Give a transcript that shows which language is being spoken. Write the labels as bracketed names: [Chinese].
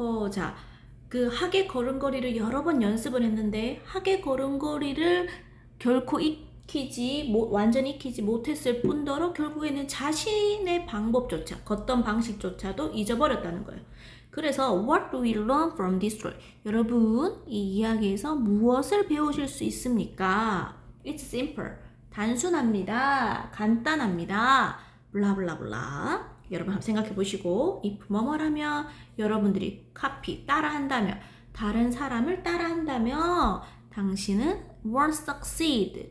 [Korean] 자, 그 학의 걸음걸이를 여러 번 연습을 했는데 학의 걸음걸이를 결코 완전히 익히지 못했을 뿐더러 결국에는 자신의 방법조차, 걷던 방식조차도 잊어버렸다는 거예요. [English] 그래서 what do we learn from this story? [Korean] 여러분, 이 이야기에서 무엇을 배우실 수 있습니까? [English] It's simple. [Korean] 단순합니다. 간단합니다. 블라블라블라. 여러분 한번 생각해 보시고 if 뭐뭐라면 여러분들이 따라한다면 다른 사람을 따라한다면 당신은 [English] won't succeed.